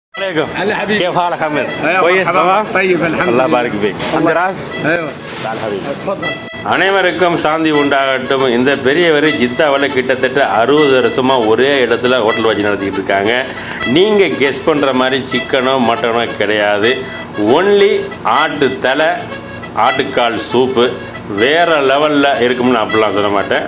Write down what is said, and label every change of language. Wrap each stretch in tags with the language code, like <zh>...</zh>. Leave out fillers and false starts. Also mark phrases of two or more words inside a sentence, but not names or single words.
<ar>عليكم هلا حبيبي. كيف حالك حمد؟ أيوة كويس مرحبا. تمام؟ طيب الحمد الله لله. يبارك فيك عند راس ايوه تعال حبيبي اتفضل.</ar> <ta>அனைவருக்கும் சாந்தி உண்டாகட்டும். இந்த பெரியவர் ஜித்தாவில் கிட்டத்தட்ட 60 வருஷமாக ஒரே இடத்துல ஹோட்டல் வச்சு நடத்திக்கிட்டு இருக்காங்க. நீங்கள் கெஸ் பண்ணுற மாதிரி சிக்கனோ மட்டனோ கிடையாது. ஒன்லி ஆட்டு தலை ஆட்டுக்கால் சூப்பு வேறு லெவலில் இருக்கும்னு அப்படிலாம் சொல்ல மாட்டேன்.</ta>